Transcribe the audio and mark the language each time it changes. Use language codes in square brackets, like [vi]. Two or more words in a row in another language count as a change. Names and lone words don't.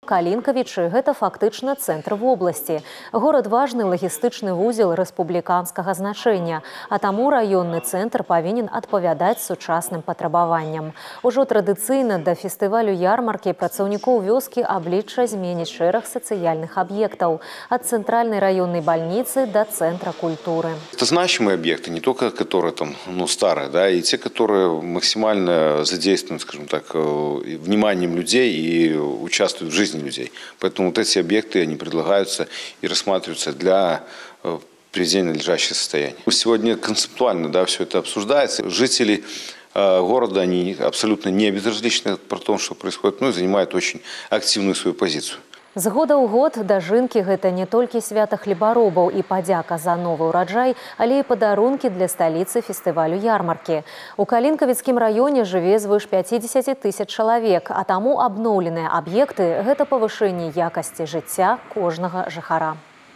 [be] Калінкавічы – гэта фактычна цэнтр вобласці. Горад важны лагістычны вузел рэспубліканскага значэння, а таму раённы цэнтр павінен адпавядаць сучасным патрабаванням. Ужо традыцыйна да фестывалю ярмаркі працаўнікоў вёскі аблічча зменіць шэраг сацыяльных аб'ектаў ад цэнтральнай раённай бальніцы да цэнтра культуры. [ru] Это значимые объекты, не только которые там, старые, да, и те, которые максимально задействуют, скажем так, вниманием людей и участвуют в жизни людей. Поэтому вот эти объекты, они предлагаются и рассматриваются для приведения в надлежащее состояние. Сегодня концептуально, да, все это обсуждается. Жители города, они абсолютно не безразличны про то, что происходит, но и занимают очень активную свою позицию. [be] З года ў год дажынкі – гэта не толькі свята хлебаробаў і падзяка за новы ўраджай, але і падарункі для сталіцы фестывалю ярмаркі. У Калінкавіцкім раёне жыве звыш 50 тысяч чалавек, а таму абноўленыя аб'екты – гэта павышэнне якасці жыцця кожнага жыхара.